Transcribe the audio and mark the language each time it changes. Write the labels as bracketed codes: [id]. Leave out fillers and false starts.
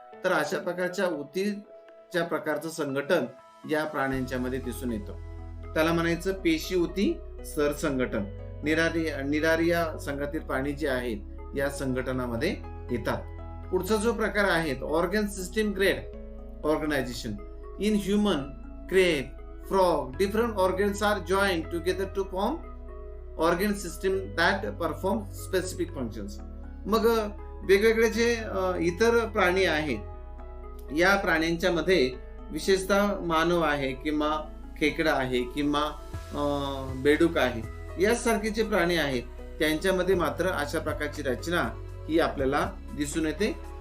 [mr] तर अशा प्रकारच्या उतीच्या प्रकारचं संघटन या प्राण्यांच्या मध्ये दिसून येतं. त्याला म्हणायचं पेशी उती स्तर संघटन. निडारिया संघातील प्राणी जे आहेत या संघटनामध्ये येतात. पुढचा जो प्रकार आहे organ system grade organisation. [en] In human, crab, frog, different organs are joined together to form organ system that perform specific functions. [mr] मग वेगवेगळे जे इतर प्राणी आहेत या प्राण्यांच्या मध्ये विशेषतः मानव आहे किंवा खेकडा आहे किंवा बेडूक आहे यासारखे जे प्राणी आहेत त्यांच्यामध्ये मात्र अशा प्रकारची रचना ही आपल्याला दिसून येते.